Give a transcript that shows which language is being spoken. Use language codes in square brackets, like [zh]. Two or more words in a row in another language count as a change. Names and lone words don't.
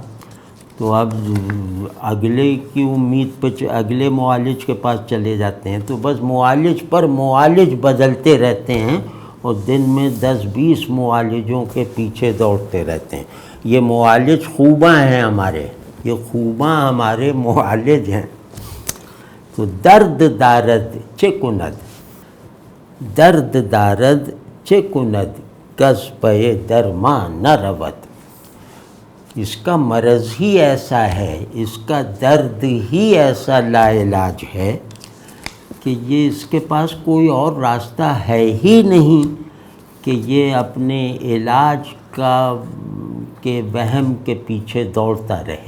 [ur] تو اب اگلے کی امید پہ اگلے معالج کے پاس چلے جاتے ہیں. تو بس معالج پر معالج بدلتے رہتے ہیں اور دن میں 10-20 معالجوں کے پیچھے دوڑتے رہتے ہیں. یہ معالج خوباں ہیں ہمارے، یہ خوباں ہمارے معالج ہیں. [fa] تو درد دارد چه کند، درد دارد چه کند کز پے درمان نہ رود. [ur] اس کا مرض ہی ایسا ہے، اس کا درد ہی ایسا لا علاج ہے کہ یہ اس کے پاس کوئی اور راستہ ہے ہی نہیں کہ یہ اپنے علاج کے وہم کے پیچھے دوڑتا رہے.